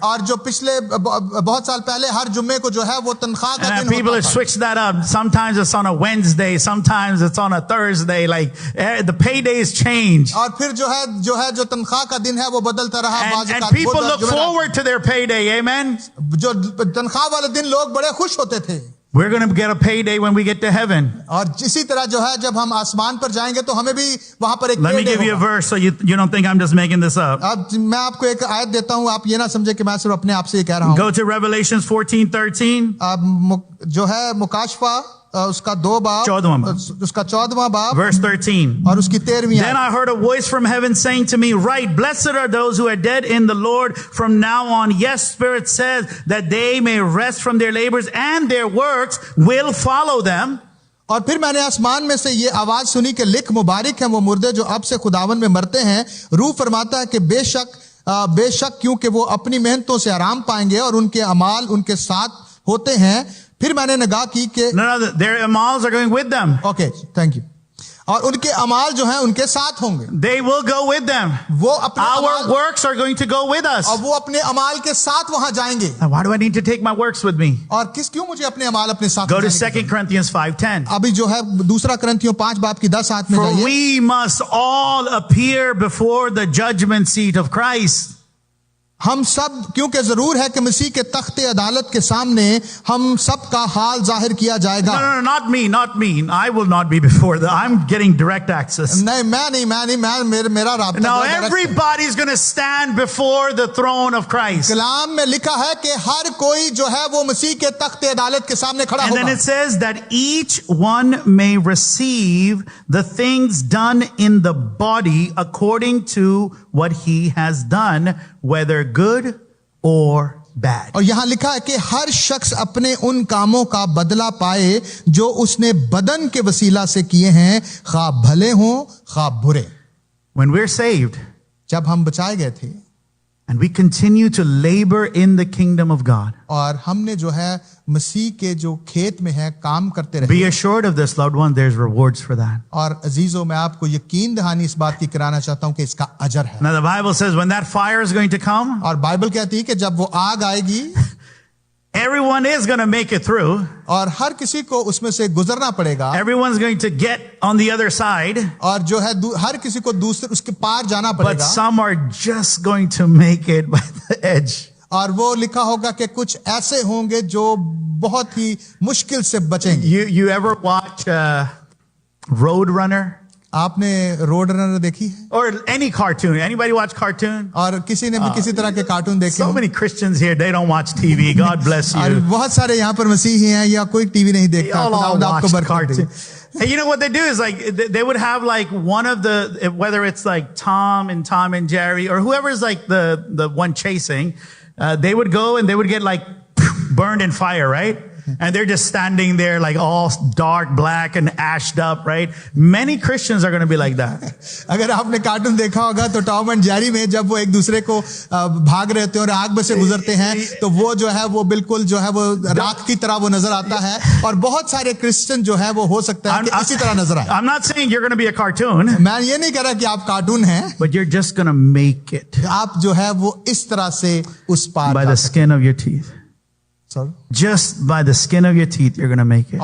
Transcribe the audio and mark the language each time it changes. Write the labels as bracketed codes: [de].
[hi] और जो पिछले बहुत साल पहले हर जुम्मे को जो है वो तनख्वाह का [en] And [hi] दिन [en] people have [hi] होता था। [en] switched that up. Sometimes it's on a Wednesday, sometimes it's on a Thursday. Like the paydays change. [hi] और फिर जो तनख्वाह का दिन है वो बदलता रहा। [en] And people look forward to their payday. Amen. [hi] जो तनख्वाह वाले दिन लोग बड़े खुश होते थे। [en] We're going to get a payday when we get to heaven. [hi] और इसी तरह जो है जब हम आसमान पर जाएंगे तो हमें भी वहां पर एक [en] Let me pay day give you a [hi] होगा। [en] verse so you don't think I'm just making this up. [hi] अब मैं आपको एक आयत देता हूं, आप ये ना समझे कि मैं सिर्फ अपने आप से ये कह रहा हूं। [en] Go to Revelations 14:13. [hi] अब जो है मुकाशफा उसका 2 बाब 14वां बाब। उसका 14वां बाब [en] Verse 13. [hi] और उसकी 13वीं [en] Then I heard a voice from heaven saying to me, "Write, blessed are those who are dead in the Lord from now on. Yes, Spirit says that they may rest from their labors and their works will follow them." [hi] और फिर मैंने आसमान में से ये आवाज सुनी कि लिख, मुबारक है वो मुर्दे जो अब से खुदावन में मरते हैं। रूह फरमाता है कि बेशक क्योंकि वो अपनी मेहनतों से आराम पाएंगे और उनके अमाल उनके साथ होते हैं। फिर मैंने निगाह की कि [en] No, their amals are going with them. Okay thank you, [hi] और उनके अमाल जो हैं उनके साथ होंगे। [en] They will go with them. [hi] वो अपने [en] Our [hi] अमाल [en] works are going to go with us. [hi] और वो अपने अमाल के साथ वहां जाएंगे। [en] Now, why do I need to take my works with me? [hi] और क्यों मुझे अपने अमाल अपने साथ [en] Go to [hi] जाने की [en] 2 Corinthians 5:10. [hi] अभी जो है दूसरा करंथियों 5 बाब की 10 आयत में [en] For [hi] जाइए। [en] we must all appear before the judgment seat of Christ. [hi] हम सब, क्योंकि जरूर है कि मसीह के तख्ते अदालत के सामने हम सब का हाल जाहिर किया जाएगा। [en] No, not me. I will not be before that. I'm getting direct access. [hi] नहीं, मैं मेरा राब्ता। [en] Now everybody's going to stand before the throne of Christ. [hi] कलाम में लिखा है कि हर कोई जो है वो मसीह के तख्ते अदालत के सामने खड़ा होगा। [en] And then it says that each one may receive the things done in the body according to what he has done, whether good or bad. [hi] और यहां लिखा है कि हर शख्स अपने उन कामों का बदला पाए जो उसने बदन के वसीला से किए हैं, खा भले हों खा बुरे। [en] When we're saved, [hi] जब हम बचाए गए थे, [en] and we continue to labor in the kingdom of God, [hi] और हमने जो है मसीह के जो खेत में है काम करते रहे, [en] be assured of this, loved one, there's rewards for that. [hi] और अजीजों, मैं आपको यकीन दहानी इस बात की कराना चाहता हूं कि इसका अजर है। [en] Now the Bible says when that fire is going to come, [hi] और बाइबल कहती है कि जब वो आग आएगी, [en] everyone is going to make it through. [hi] और हर किसी को उसमें से गुजरना पड़ेगा। [en] Everyone's going to get on the other side. [hi] और जो है हर किसी को दूसरे उसके पार जाना पड़ेगा। [en] But some are just going to make it by the edge. [hi] और वो लिखा होगा कि कुछ ऐसे होंगे जो बहुत ही मुश्किल से बचेंगे। [en] You ever watch Road Runner? [hi] आपने रोड रनर देखी है? [en] Or any cartoon? Anybody watch cartoon? [hi] और किसी ने भी किसी तरह के कार्टून देखे? [en] So many Christians here, they don't watch TV. God bless you. [hi] और बहुत सारे यहाँ पर मसीही हैं या कोई टीवी नहीं देखता। आपको बरकत दे। [en] And you know what they do is like they would have like one of the, whether it's like Tom and Jerry or whoever is like the one chasing, they would go and they would get like burned in fire, right? And they're just standing there like all dark, black and ashed up, right? Many Christians are going to be like that. [hi] अगर आपने cartoon देखा होगा तो Tom and Jerry में जब वो एक दूसरे को भाग रहे होते हैं और आग में से गुजरते हैं तो वो जो है वो बिल्कुल जो है वो राख की तरह वो नजर आता है और बहुत सारे क्रिश्चियन जो है वो हो सकता है कि इसी तरह नजर आए। [en] I'm not saying you're going to be a cartoon. [hi] मैं ये नहीं कह रहा कि आप कार्टून हैं, [en] but you're just going to make it. [hi] आप जो है वो इस तरह से उस पार [en] by the skin of your teeth. Sorry? Just by the skin of your teeth, you're going to make it.